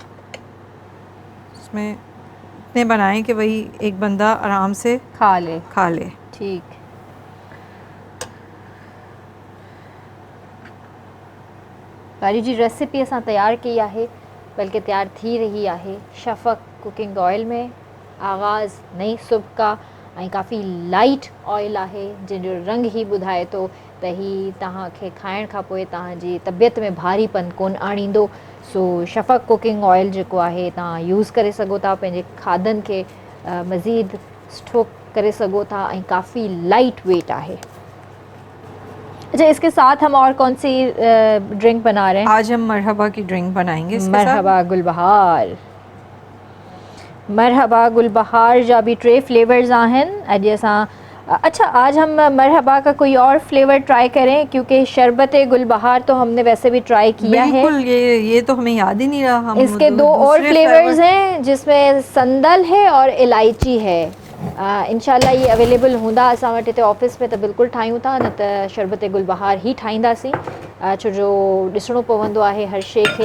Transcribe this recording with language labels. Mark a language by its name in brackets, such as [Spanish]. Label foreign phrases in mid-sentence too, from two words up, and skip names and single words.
[Urdu] اس میں اتنے بنائیں کہ وہی ایک بندہ آرام سے کھا لے. کھا لے. ٹھیک. [Sindhi] वारी जी रेसिपी असां तैयार की आहे, बल्कि तैयार थी रही आहे शफ़क़ कुकिंग ऑयल में। [Urdu] آغاز نئی صبح کا [Sindhi] ऐं काफ़ी [English] light oil [Sindhi] आहे, जंहिंजो रंग ही ॿुधाए थो त ही तव्हांखे खाइण खां पोइ तव्हांजी तबियत में भारीपन कोन आणींदो। सो शफ़क़ कुकिंग ऑयल जेको आहे तव्हां यूज़ करे सघो था, पंहिंजे खाधनि खे मज़ीद सुठो करे सघो था, ऐं काफ़ी [English] light weight [Sindhi] आहे। [Urdu] اچھا، اس کے ساتھ ہم اور کون سی ڈرنک بنا رہے ہیں? آج ہم مرحبا کی ڈرنک بنائیں گے اس کے ساتھ. مرحبا گلبہار. [Sindhi] मरहबा गुलबहार जा भी 3 फ्लेवर्स आहिनि अॼु असां। [Urdu] اچھا، آج ہم مرحبا کا کوئی اور فلیور ٹرائی کریں، کیونکہ شربت گلبہار تو ہم نے ویسے بھی ٹرائی کیا ہے. بالکل، یہ تو ہمیں یاد ہی نہیں رہا. ہم اس کے 2 اور فلیورز ہیں، جس میں صندل ہے اور الائچی ہے. [Sindhi] इंशाल्लाह ये अवेलेबल हूंदा असां वटि हिते ऑफिस में त बिल्कुलु ठाहियूं था, न त शरबत गुलबहार ई ठाहींदासीं, छो जो ॾिसणो पवंदो आहे हर शइ खे।